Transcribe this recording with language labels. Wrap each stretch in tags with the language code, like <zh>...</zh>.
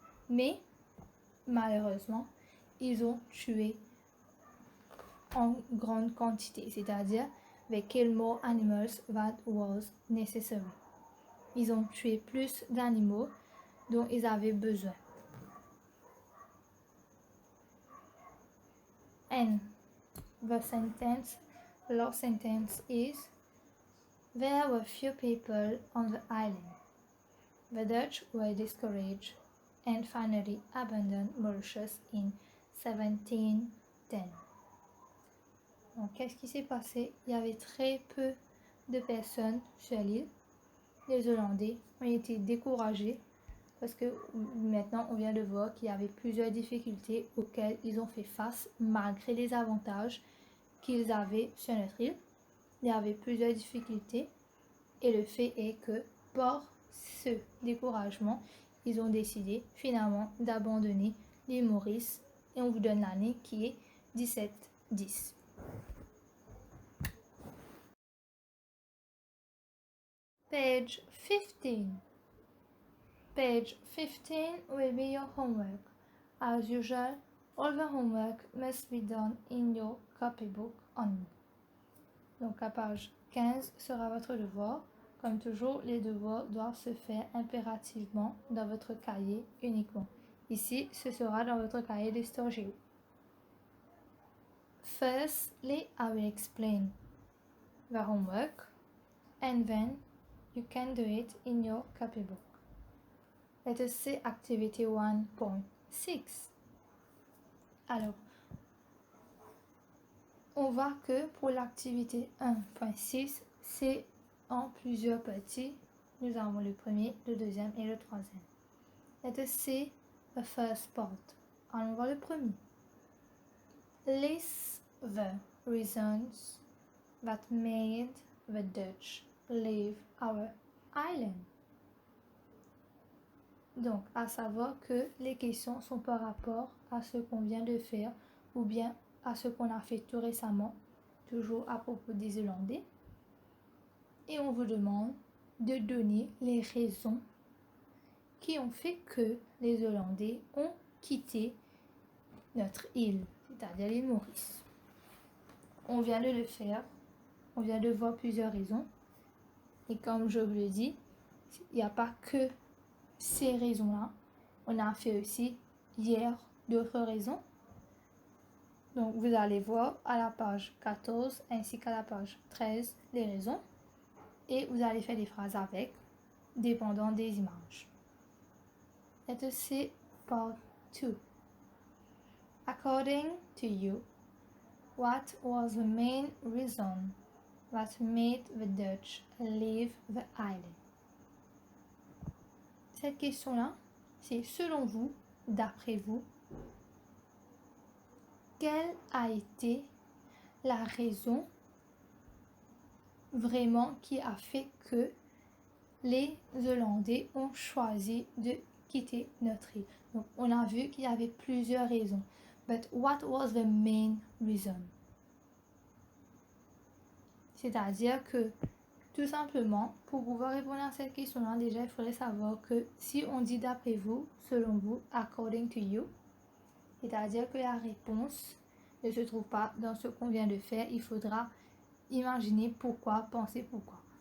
<fr>Mais malheureusement, ils ont tué en grande quantité, c'est-à-dire</fr> <en>they killed more animals than was necessary.</en> <fr>Ils ont tué plus d'animaux dont ils avaient besoin.</fr> <en>And the last sentence is, there were few people on the island. The Dutch were discouraged and finally abandoned Mauritius in 1710.</en> <fr>Donc, qu'est-ce qui s'est passé? Il y avait très peu de personnes sur l'île. Les Hollandais ont été découragés parce que maintenant on vient de voir qu'il y avait plusieurs difficultés auxquelles ils ont fait face malgré les avantages qu'ils avaient sur notre île. Il y avait plusieurs difficultés et le fait est que par ce découragement, ils ont décidé finalement d'abandonner l'île Maurice et on vous donne l'année qui est 1710.</fr> <en>Page 15. Page 15 will be your homework. As usual, all the homework must be done in your copybook only.</en> <fr>Donc la page 15 sera votre devoir. Comme toujours, les devoirs doivent se faire impérativement dans votre cahier uniquement. Ici, ce sera dans votre cahier d'histoire géo.</fr> <en>Firstly, I will explain the homework and then you can do it in your copybook. Let us see activity 1.6.</en> <fr>Alors, on voit que pour l'activité 1.6, c'est en plusieurs parties. Nous avons le premier, le deuxième et le troisième.</fr> <en>Let us see the first part.</en> <fr>Allons voir le premier.</fr> <en>List the reasons that made the Dutch leave our island.</en> <fr>Donc, à savoir que les questions sont par rapport à ce qu'on vient de faire ou bien à ce qu'on a fait tout récemment, toujours à propos des Hollandais. Et on vous demande de donner les raisons qui ont fait que les Hollandais ont quitté notre île, c'est-à-dire l'île Maurice. On vient de le faire, on vient de voir plusieurs raisons. Et comme je vous le dis, il n'y a pas que ces raisons-là. On a fait aussi hier d'autres raisons. Donc vous allez voir à la page 14 ainsi qu'à la page 13 les raisons. Et vous allez faire des phrases avec, dépendant des images.</fr> <en>Let us see part 2. According to you, what was the main reason that made the Dutch leave the island?</en> <fr>Cette question-là, c'est selon vous, d'après vous, quelle a été la raison vraiment qui a fait que les Hollandais ont choisi de quitter notre île? Donc, on a vu qu'il y avait plusieurs raisons.</fr> <en>But what was the main reason?</en> <fr>C'est-à-dire que, tout simplement, pour pouvoir répondre à cette question-là, déjà, il faudrait savoir que si on dit d'après vous, selon vous,</fr> <en>according to you,</en> <fr>c'est-à-dire que la réponse ne se trouve pas dans ce qu'on vient de faire, il faudra imaginer pourquoi, penser pourquoi.</fr>